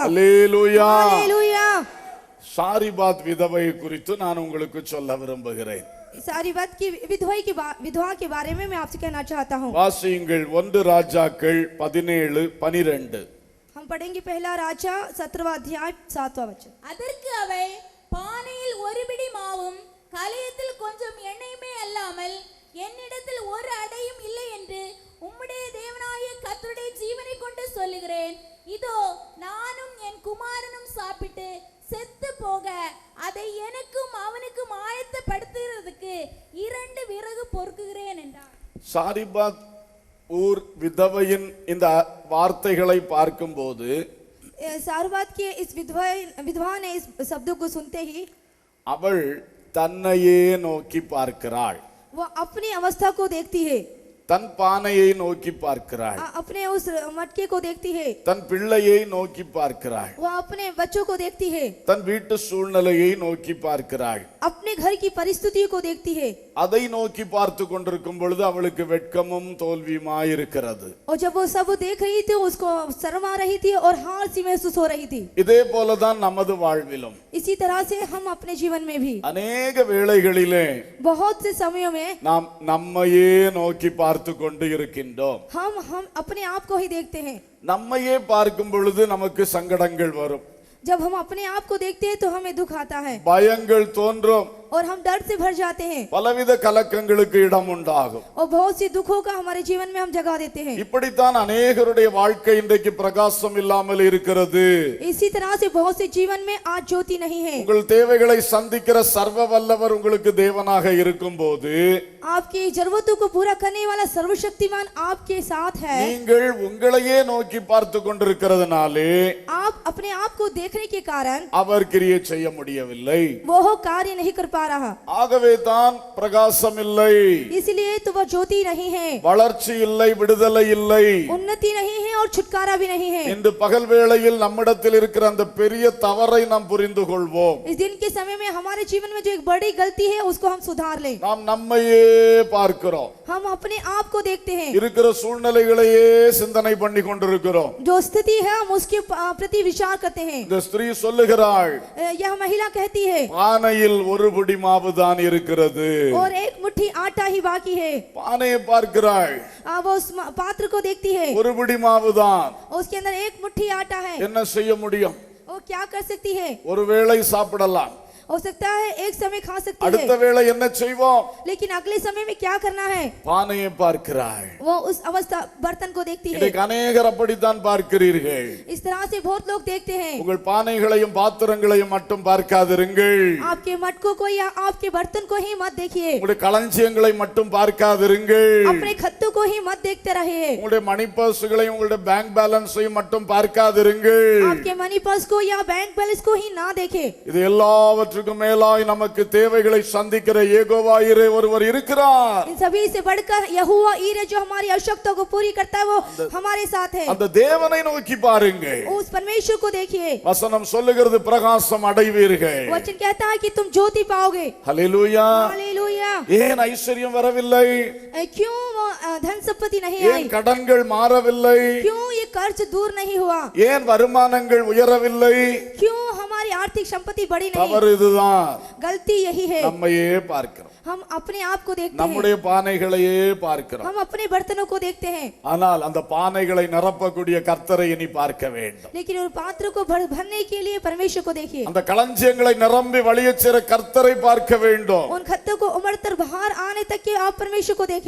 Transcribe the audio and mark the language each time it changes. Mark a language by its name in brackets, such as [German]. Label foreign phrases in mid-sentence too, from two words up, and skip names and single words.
[Tamil] அல்லேலூயா. [Hindi] हालेलुया. [Tamil] சாரிபாத் விதவை குறித்து நான் உங்களுக்கு சொல்ல விரும்புகிறேன். [Hindi] सारी बात की विधवा के बारे में मैं आपसे कहना चाहता हूँ. [Tamil] வாசியுங்கள் 1 ராஜாக்கள் 17:12. [Hindi] हम पढ़ेंगे पहला राजा 17वां अध्याय 7वां वचन. [Tamil] அதற்கு அவள், பானையில் ஒரு பிடி மாவும் கலயத்தில் கொஞ்சம் எண்ணெயுமே அல்லாமல் என்னிடத்தில் ஒரு அடையும் இல்லை என்று உம்முடைய தேவனாகிய கர்த்தருடைய ஜீவனை கொண்டு சொல்லுகிறேன். இதோ நானும் என் குமாரனும் சாப்பிட்டு செத்து போக அதை எனக்கும் அவனுக்கும் ஆயத்தப்படுத்துகிறதுக்கு 2 விறகு பொறுக்குகிறேன் என்றார். சாரிபாத் ஊர் விதவையின் இந்த வார்த்தைகளை பார்க்கும்போது, [Hindi] सारवात के इस विधवा ने इस शब्दों को सुनते ही [Tamil] அவள் தன்னையே நோக்கி பார்க்கிறாள். [Hindi] वो अपनी अवस्था को देखती है. [Tamil] தன் பானையை நோக்கி பார்க்கிறாள். [Hindi] अपने उस मटके को देखती है. [Tamil] தன் பிள்ளையை நோக்கி பார்க்கிறாள். [Hindi] वो अपने बच्चों को देखती है. [Tamil] தன் வீட்டு சூழ்நிலையை நோக்கி பார்க்கிறாள். [Hindi] अपने घर की परिस्थितियों को देखती है. [Tamil] அதை நோக்கி பார்த்து கொண்டிருக்கும் பொழுது அவளுக்கு வெட்கமும் தோல்வியுமாய் இருக்கிறது. [Hindi] और जब वो सब देख रही थी उसको शर्म आ रही थी और हार सी महसूस हो रही थी. [Tamil] இதே போலதான் நமது வாழ்விலும் [Hindi] इसी तरह से हम अपने जीवन में भी [Tamil] அநேக வேளைகளிலே [Hindi] बहुत से समयों में [Tamil] நாம் நம்மையே நோக்கி பார்த்து கொண்டு இருக்கின்றோம். [Hindi] हम अपने आप को ही देखते हैं. [Tamil] நம்மையே பார்க்கும் பொழுது நமக்கு சங்கடங்கள் வரும். [Hindi] जब हम अपने आप को देखते हैं तो हमें दुख आता है [Tamil] பயங்கள் தோன்றும். [Hindi] और हम डर से भर जाते हैं. [Tamil] பலவித கலக்கங்களுக்கு இடம் உண்டாகும். [Hindi] और बहुत सी दुखों का हमारे जीवन में हम जगा देते हैं. [Tamil] இப்படித்தான் अनेகருடைய வாழ்க்கை இன்றைக்கு பிரகாசம் இல்லாமல் இருக்கிறது. [Hindi] इसी तरह से बहुत से जीवन में आज ज्योति नहीं है. [Tamil] உங்கள் தேவைகளை சந்திக்கிற சர்வ வல்லவர் உங்களுக்கு தேவனாக இருக்கும்போது, [Hindi] आपकी जरूरतों को पूरा करने वाला सर्वशक्तिमान आपके साथ है. [Tamil] நீங்கள் உங்களையே நோக்கி பார்த்து கொண்டிருக்கிறதுனாலே [Hindi] आप अपने आप को देखने के कारण [Tamil] அவர் கிரியை செய்ய முடியவில்லை. [Hindi] वो कार्य नहीं कर पा रहा, [Tamil] ஆகவே தான் பிரகாசம் இல்லை, [Hindi] इसलिए तो वह ज्योति नहीं है, [Tamil] வளர்ச்சி இல்லை, விடுதலை இல்லை. [Hindi] उन्नति नहीं है और छुटकारा भी नहीं है। [Tamil] இன்று பகல் வேளையில் நம்மிடத்தில் இருக்கிற அந்த பெரிய தவறை நாம் புரிந்து கொள்வோம். [Hindi] इस दिन के समय में हमारे जीवन में जो एक बड़ी गलती है उसको हम सुधार लें। [Tamil] நாம் நம்மையே பார்க்கிறோம், [Hindi] हम अपने आप को देखते हैं, [Tamil] இருக்கிற சூழ்நிலைகளையே சிந்தனை பண்ணி கொண்டிருக்கிறோம். [Hindi] जो स्थिति है हम उसके प्रति विचार करते हैं। [Tamil] இந்த ஸ்திரீ சொல்லுகிறாள், [Hindi] यह महिला कहती है, [Tamil] பானையில் ஒரு பிடி மாவு தான் இருக்கிறது. [Hindi] और एक मुट्ठी आटा ही बाकी है। [Tamil] பானையை பார்க்கிறாள், [Hindi] वो उस पात्र को देखती है, [Tamil] ஒரு பிடி மாவு தான். [Hindi] उसके अंदर एक मुट्ठी आटा है। [Tamil] என்ன செய்ய முடியும்? [Hindi] वो क्या कर सकती है? [Tamil] ஒருவேளை சாப்பிடலாம், [Hindi] हो सकता है एक समय खा सकती [Tamil] அடுத்த [Hindi] है, [Tamil] வேளை என்ன செய்வோம்? [Hindi] लेकिन अगले समय में क्या करना है? [Tamil] பானையை பார்க்கிறாள். [Hindi] वो उस अवस्था बर्तन को देखती है। [Tamil] இன்றைக்கு அநேகர் அப்படித்தான் பார்க்கிறீர்கள். [Hindi] इस तरह से बहुत लोग देखते हैं। [Tamil] உங்கள் பானைகளையும் பாத்திரங்களையும் மட்டும் பார்க்காதிருங்கள், [Hindi] आपके मटकों को या आपके बर्तन को ही मत देखिए, [Tamil] உங்களுடைய களஞ்சியங்களை மட்டும் பார்க்காதிருங்கள், [Hindi] अपने खत्तों को ही मत देखते रहिए, [Tamil] உங்களுடைய [English] money purses [Tamil] உங்களுடைய [English] bank balance [Tamil] மட்டும் பார்க்காதிருங்கள். [Hindi] आपके [English] money purse [Hindi] को या [English] bank balance [Hindi] को ही ना देखे। [Tamil] இது எல்லாவற்றுக்கும் மேலாய் நமக்கு தேவைகளை சந்திக்கிற யெகோவா ஈரே ஒருவர் இருக்கிறார். [Hindi] इन सभी से बढ़कर यहोवा ईरे जो हमारी आवश्यकताओं को पूरी करता है वो हमारे साथ है। [Tamil] அந்த தேவனை நோக்கி பாருங்கள். [Hindi] उस परमेश्वर को देखिए। [Tamil] வசனம் சொல்லுகிறது பிரகாசம் அடைவீர்கள். [Hindi] वचन कहता है कि तुम ज्योति पाओगे। [Tamil] ஹல்லேலூயா. [Hindi] हालेलूया। [Tamil] ஏன் ஐஸ்வர்யம் வரவில்லை? [Hindi] क्यों वो धन संपत्ति नहीं [Tamil] ஏன் [Hindi] आई? [Tamil] கடன்கள் மாறவில்லை? [Hindi] क्यों ये कर्ज दूर नहीं हुआ? [Tamil] ஏன் வருமானங்கள் உயரவில்லை? [Hindi] क्यों हमारी आर्थिक संपत्ति बड़ी नहीं? [Tamil] தவறு இதுதான். [Hindi] गलती यही है, [Tamil] நம்மையே பார்க்கிறோம், [Hindi] हम अपने आप को देखते हैं, [Tamil] நம்முடைய பானைகளையே பார்க்கிறோம். [Hindi] हम अपने बर्तनों को देखते हैं, [Tamil] ஆனால் அந்த பானைகளை நிரப்பக்கூடிய கர்த்தரை இனி பார்க்க வேண்டும். [Hindi] लेकिन उन पात्रों को भरने के लिए परमेश्वर को देखिए। [Tamil] அந்த களஞ்சியங்களை நிரம்பி வழியச் சேர கர்த்தரை பார்க்க வேண்டும். [Hindi] उन खत्तों को उमड़कर बाहर आने तक के आप परमेश्वर को देखें।